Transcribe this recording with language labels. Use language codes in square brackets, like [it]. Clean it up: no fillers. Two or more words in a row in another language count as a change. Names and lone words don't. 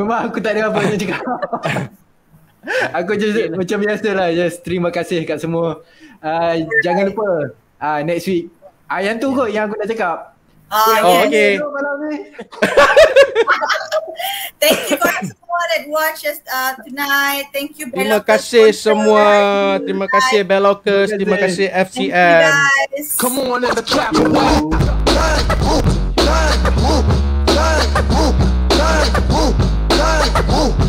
[ms] Memang aku tak ada apa nak cakap. Aku just macam biasalah. Just terima kasih kat semua. Jangan lupa [en] next week. [ms] Yang tu kot yang aku nak cakap. Okay. [en] Thank you [ms] korang semua [en] that watch us tonight. Thank you [ms] Terima Bellocus kasih sponsor. semua. Terima kasih Bellocus. Terima kasih [en] Thank you FCM. guys. Come on, let the trap move.